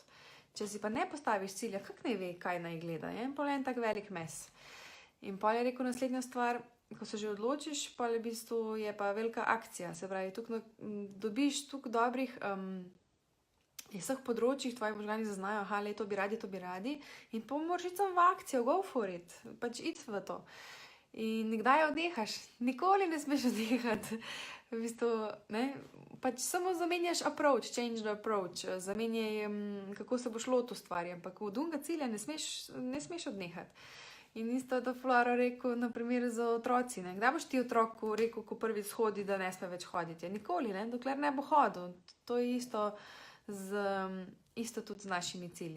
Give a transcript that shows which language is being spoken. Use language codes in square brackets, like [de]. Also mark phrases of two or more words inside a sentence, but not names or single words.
[sl] Če si pa ne postaviš cilja, kak ne ve, kaj naj gleda, je en tak velik mes. In pol je rekel naslednja stvar, ko se že odločiš, pol je v bistvu je pa velika akcija, se pravi, tukaj dobiš tukaj dobrih iz vseh področjih, tvoji možgani zaznajo, aha, to bi radi, in pa moraš iti v akcijo, [en] go for it, [sl] pač iti v to. In kdaj odnehaš? Nikoli ne smeš odnehati. V bistvu, ne, pač samo zamenjaš approach, [en] change the approach, [sl] zamenjaj, kako se boš lotil stvari, ampak od unga cilja ne smeš odnehati. In isto je to Flora rekel, na primer za otroci, ne. Kdaj boš ti otroku rekel, ko prvi shodi, da ne sme več hoditi? Nikoli, ne, dokler ne bo hodil. To je isto tudi z našimi cilji.